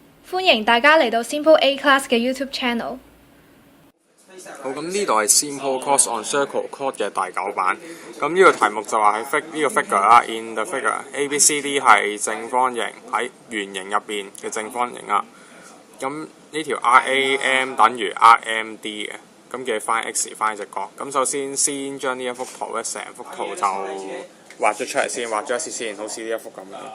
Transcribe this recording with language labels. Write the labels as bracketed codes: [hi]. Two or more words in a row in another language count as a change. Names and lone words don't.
[yue] 歡迎大家嚟到 Simple A Class 嘅 [en] YouTube channel。 [yue] 好，咁呢度係 Simple Course on Circle Chord 嘅第9版。咁呢個題目就話喺呢個 figure 啦 ， [en] in the figure [yue] A B C D 係正方形喺圓形入邊嘅正方形啦。咁呢條 RAM 等於 RMD 嘅，咁嘅 [en] find x [yue] 隻角。咁首先將呢一幅圖咧，成幅圖就畫咗出嚟先，畫咗一次先，好似呢一幅咁樣。